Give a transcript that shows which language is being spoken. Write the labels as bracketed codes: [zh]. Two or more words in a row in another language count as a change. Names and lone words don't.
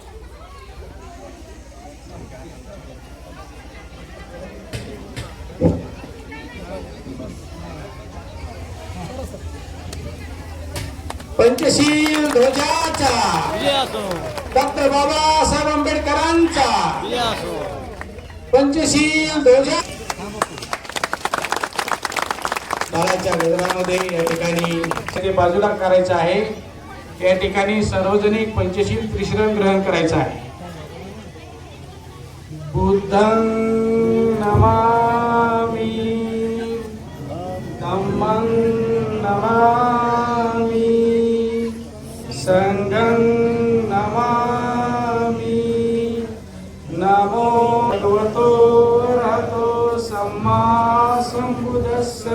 [mr] पंचशील ध्वजाचा डॉक्टर बाबासाहेब आंबेडकरांचा पंचशील ध्वजा बाळाच्या गजरामध्ये या ठिकाणी बाजूला करायचं आहे। या ठिकाणी सार्वजनिक पंचशील त्रिशरण ग्रहण करायचं आहे। [pi] बुद्धं नमामि, धम्मं नमामि, संघं नमामि। नमो भगवतो अरहतो सम्मा संबुद्धस्स।